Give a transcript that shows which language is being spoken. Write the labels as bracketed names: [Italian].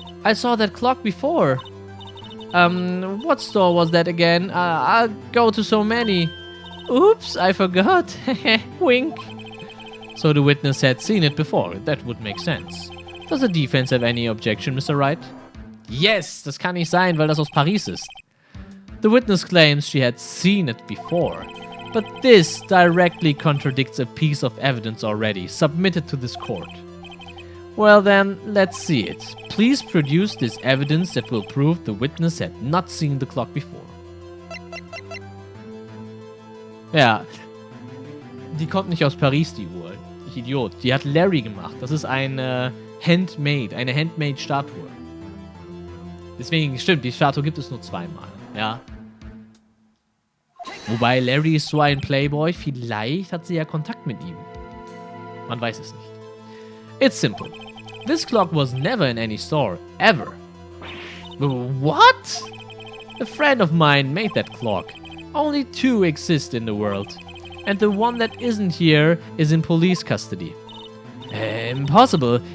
[English] I saw that clock before. What store was that again? I'll go to so many. Oops, I forgot. Wink. So the witness had seen it before. That would make sense. Does the defense have any objection, Mr. Wright? Yes, [German] das kann nicht sein, weil das aus Paris ist. [English] The witness claims she had seen it before, but this directly contradicts a piece of evidence already submitted to this court. Well then, let's see it. Please produce this evidence that will prove the witness had not seen the clock before. [German] Ja, die kommt nicht aus Paris, die Uhr. Ich Idiot. Die hat Larry gemacht. Das ist eine Handmade-Statue. Deswegen, stimmt, die Statue gibt es nur zweimal. Ja. Wobei Larry ist so ein Playboy, vielleicht hat sie ja Kontakt mit ihm. Man weiß es nicht. [English] It's simple. This clock was never in any store, ever. What? A friend of mine made that clock. Only 2 exist in the world. And the one that isn't here is in police custody. Impossible.